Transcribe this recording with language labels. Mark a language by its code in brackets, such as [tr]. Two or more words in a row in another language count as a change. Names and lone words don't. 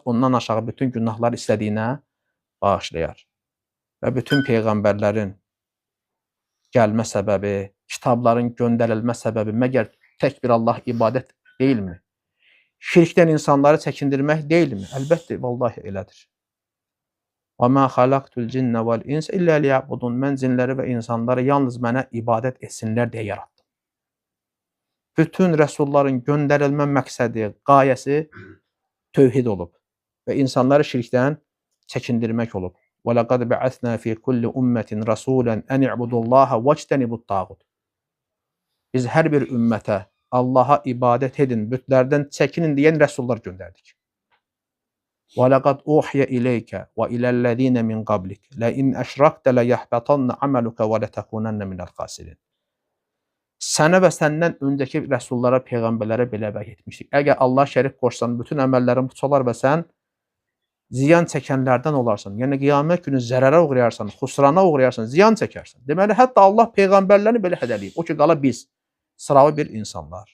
[az] Ondan aşağı bütün günahlar istədiyinə bağışlayar. Və bütün peyğəmbərlərin gəlmə səbəbi, kitabların göndərilmə səbəbi məgər tək bir Allah ibadət deyilmi? Şirkdən insanları çəkindirmək deyilmi? Əlbəttə, vallahi elədir. [ar] وَمَا خَلَقْتُ الْجِنَّ وَالْاِنْسَ إِلَّا لِيَعْبُدُونَ [az] Mən cinləri və insanları yalnız mənə ibadət etsinlər deyə yarattım. Bütün rəsulların göndərilmə məqsədi, qayəsi tövhid olub və insanları şirkdən çəkindirmək olub. [ar] وَلَقَدْ بَعَثْنَا فِي كُلِّ أُمَّةٍ رَسُولًا أَنِ اعْبُدُوا اللّٰهَ وَاجْتَنِبُوا الطَّاغُوتَ [az] Biz hər bir ümmətə Allaha ibadət edin, bütlərdən çəkinin deyən rəsullar göndərdik. [ar] وَلَقَدْ أُوحِيَ إِلَيْكَ وَإِلَى الَّذِينَ مِنْ قَبْلِكَ لَئِنْ أَشْرَكْتَ لَيَحْبَطَنَّ عَمَلُكَ وَلَتَكُونَنَّ مِنَ الْخَاسِرِينَ [az] Sənə və səndən öncəki rəsullara, peyğəmbərlərə belə vəhy etmişdik. Əgər Allah şərik qoşsan, bütün əməllərin puç olar və sən ziyan çəkənlərdən olarsan. Yəni, qiyamət günü zərərə uğrayarsan, xusrana uğrayarsan, ziyan çəkərsən. Deməli, hətta Allah peyğəmbərlərini belə hədəliyib. O ki, qala biz, sıravi bir insanlar.